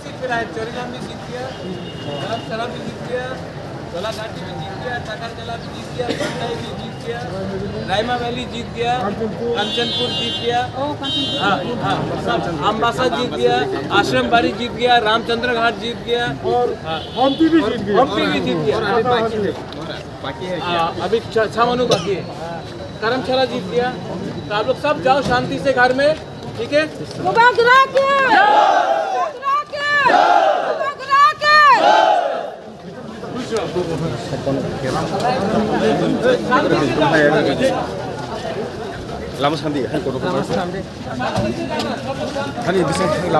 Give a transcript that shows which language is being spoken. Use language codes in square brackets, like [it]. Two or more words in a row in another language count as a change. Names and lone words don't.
[hi] है, चोरीलाम भी जीत गया, सराम भी जीत गया, गोलाघाटी भी जीत गया, टाकरजला भी जीत गया, बंदाई भी जीत गया, रायमा वैली जीत गया, कंचनपुर जीत गया, अम्बासा जीत गया, आश्रम बाड़ी जीत गया, रामचंद्र घाट जीत गया और हम्पी भी जीत गया। अभी छामनू बाकी है, करमशाला जीत गया। तो आप लोग सब जाओ शांति से घर में, ठीक है? [trp] Lama sandi, hai kono kono. Hani bisa lama.